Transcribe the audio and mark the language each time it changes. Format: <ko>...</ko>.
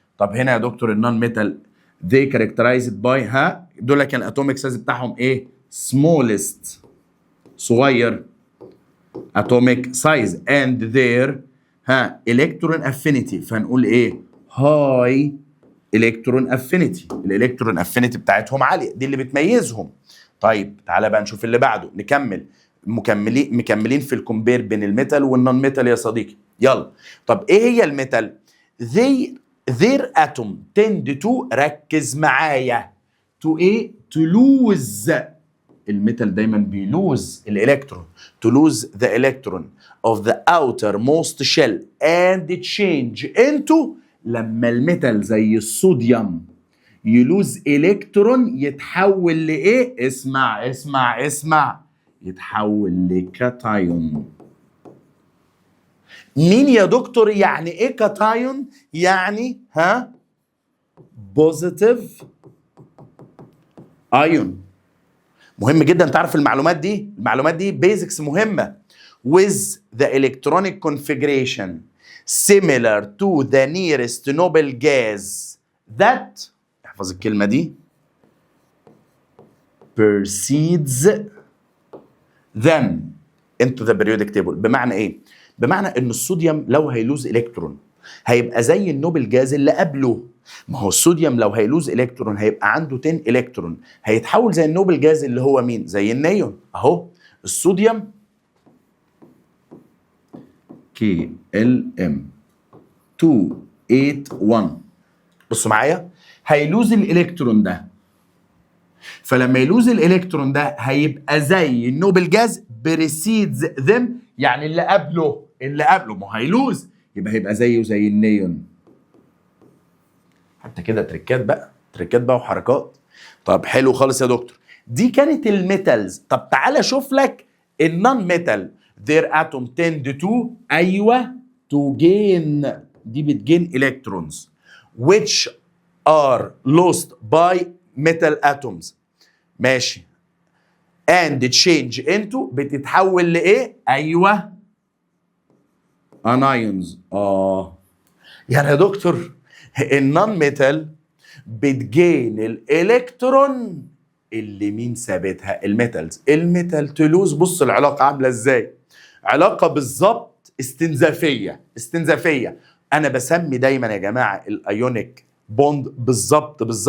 <ar>طب هنا يا دكتور النون ميتال</ar> <en>they characterized by</en> <ar>دول كان الاتوميك سايز بتاعهم ايه؟ smallest، صغير</ar> <en>atomic size and their electron affinity.</en> <ar>فنقول ايه؟</ar> <en>high electron affinity.</en> <ar>الالكترون افينيتي بتاعتهم عاليه، دي اللي بتميزهم. طيب تعالى بقى نشوف اللي بعده، نكمل مكملين في الكومبير بين الميتال والنون ميتال يا صديقي. يلا. طب ايه هي الميتال؟</ar> <en>their atom tend to،</en> <ar>ركز معايا، to ايه؟</ar> <en>to lose.</en> <ar>الميتال دايما بيلوز الالكترون،</ar> <en>to lose the electron of the outermost shell and change into.</en> <ar>لما الميتال زي الصوديوم يلوز الكترون يتحول لايه؟ اسمع، يتحول لكاتايون. مين يا دكتور يعني ايه كاتايون؟ يعني بوزيتيف ايون. مهم جدا تعرف المعلومات دي بيزكس مهمة.</ar> <en>with the electronic configuration similar to the nearest noble gas that،</en> <ar>احفظ الكلمة دي،</ar> <en>precedes them into the periodic table.</en> <ar>بمعنى ايه؟ بمعنى ان الصوديوم لو هيلوز الكترون هيبقى زي النوبل جاز اللي قبله. ما هو الصوديوم لو هيلوز الكترون هيبقى عنده 10 الكترون، هيتحول زي النوبل جاز اللي هو مين؟ زي النيون. اهو الصوديوم KLM 281. بصوا معايا، هيلوز الالكترون ده، فلما يلوز الالكترون ده هيبقى زي النوبل جاز بريسيدز ذم، يعني اللي قبله ما هيلوز، يبقى زيه زي النيون. حتى كده تريكات بقى وحركات. طب حلو خالص يا دكتور، دي كانت الميتالز. طب تعالى شوف لك النون ميتال.</ar> <en>their atom tend to، ايوه، to gain،</en> <ar>دي بتجين</ar> <en>electrons which are lost by metal atoms.</en> <ar>ماشي.</ar> <en>and change into،</en> <ar>بتتحول لايه؟ ايوه</ar> <en>anions.</en> <ar>يعني يا دكتور النون ميتال بتجين الالكترون اللي مين ثابتها؟ الميتالز. الميتال تلوز. بص العلاقه عامله ازاي، علاقه بالظبط استنزافيه. انا بسمي دايما يا جماعه الايونيك بوند بالظبط</ar>